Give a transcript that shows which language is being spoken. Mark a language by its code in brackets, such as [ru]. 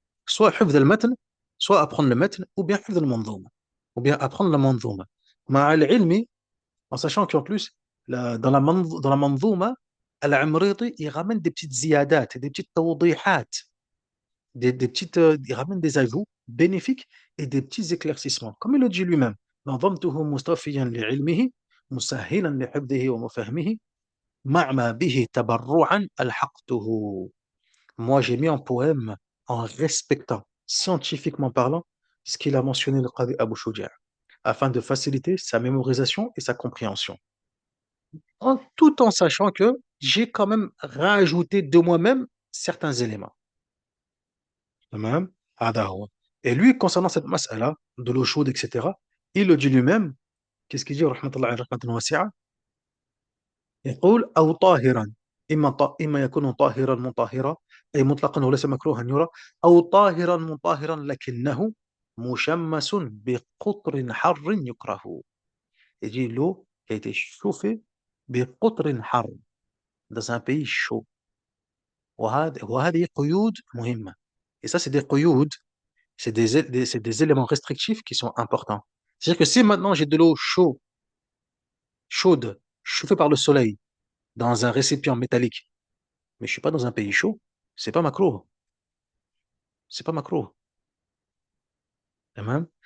[fr] Soit [ar] حفظ المتن, [fr] soit apprendre le matn, ou bien [ar] حفظ المنظومة, [fr] ou bien apprendre la manzouma. [ar] مع العلم, [fr] en sachant qu'en plus, dans la manzouma, Al-Amriti, il ramène des petites ziyadat, des petites tawdihat, il ramène des ajouts bénéfiques et des petits éclaircissements. Comme il le dit lui-même, [ar] نظمته مستوفيا لعلمه مسهلا لحفظه ومفهمه مع ما به تبرعا ألحقته. [fr] Moi, j'ai mis en poème en respectant, scientifiquement parlant, ce qu'il a mentionné le Qadi Abu Shuja', afin de faciliter sa mémorisation et sa compréhension. Tout en sachant que j'ai quand même rajouté de moi-même certains éléments. [ar] Tamam. هذا هو. [fr] Et lui, concernant cette mas'ala, de l'eau chaude, etc., il le dit lui-même. Qu'est-ce qu'il dit, [ar] رحمة الله عليه رحمة واسعة? يقول أو طاهرا. إما يكون طاهرا مطهرا أي مطلقا وليس مكروها يرى، أو طاهرا مطهرا لكنه مشمس بقطر حر يكره. [fr] Il dit l'eau qui a été chauffée [ar] بقطر حر, [fr] dans un pays chaud. [ar] وهذه قيود مهمة. [fr] Et ça, c'est des قيود, c'est des éléments restrictifs qui sont importants. C'est-à-dire que si maintenant j'ai de l'eau chaude, chauffée par le soleil, dans un récipient métallique, mais je suis pas dans un pays chaud, c'est pas makrouh. C'est pas makrouh. Tamam.